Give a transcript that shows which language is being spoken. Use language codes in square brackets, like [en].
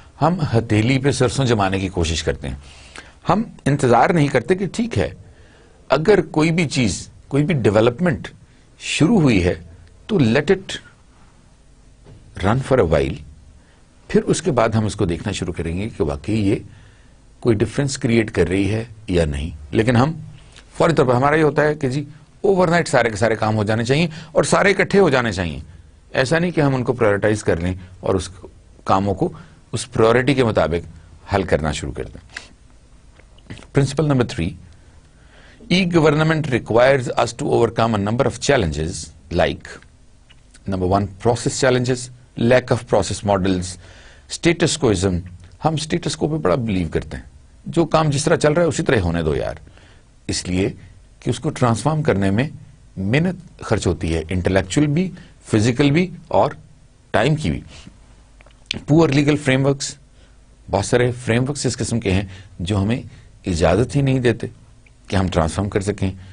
[ur] ہم ہتھیلی پہ سرسوں جمانے کی کوشش کرتے ہیں, ہم انتظار نہیں کرتے کہ ٹھیک ہے اگر کوئی بھی چیز, کوئی بھی ڈیولپمنٹ شروع ہوئی ہے تو [en] let it run for a while, [ur] پھر اس کے بعد ہم اس کو دیکھنا شروع کریں گے کہ واقعی یہ کوئی ڈفرینس کریٹ کر رہی ہے یا نہیں. لیکن ہم فوری طور پر ہمارا یہ ہوتا ہے کہ جی اوور نائٹ سارے کے سارے کام ہو جانے چاہیے اور سارے اکٹھے ہو جانے چاہیے. ایسا نہیں کہ ہم ان کو پرائورٹائز کر لیں اور اس کاموں کو اس پرائورٹی کے مطابق حل کرنا شروع کر دیں. [en] Principal number 3, e government requires us to overcome a number of challenges like number 1 process challenges, lack of process models, status quoism. [ur] ہم اسٹیٹس کو پہ بڑا بلیو کرتے ہیں, جو کام جس طرح چل رہا ہے اسی طرح ہونے دو یار, اس لیے کہ اس کو ٹرانسفارم کرنے میں محنت خرچ ہوتی ہے, انٹلیکچوئل بھی, فزیکل بھی اور ٹائم کی بھی. [en] poor legal frameworks, [ur] بہت سارے فریم ورکس اس قسم کے ہیں جو ہمیں اجازت ہی نہیں دیتے کہ ہم ٹرانسفارم کر سکیں.